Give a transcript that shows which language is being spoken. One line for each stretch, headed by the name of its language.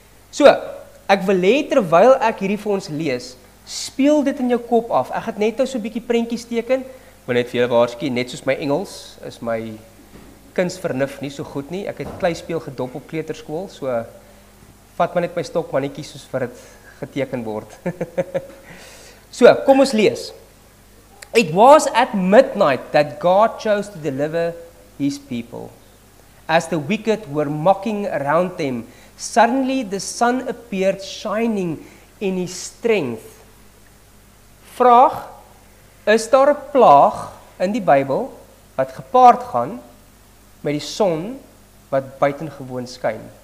Afrikaans: So, ek wil hê terwyl ek hierdie vir ons lees, speel dit in jou kop af. Ek gaan net nou so 'n bietjie prentjies teken, wil net vir julle waarsku, net soos my Engels is my kunsvernuf nie so goed nie. Ek het kleispeel gedop op kleuterskool, so vat maar net my stokmannetjie soos vir dit geteken word. So, kom ons lees.
English: It was at midnight that God chose to deliver his people. As the wicked were mocking around them, suddenly the sun appeared shining in his strength.
Afrikaans: Vraag, is daar 'n plaag in die Bybel wat gepaard gaan met die son wat buitengewoon skyn?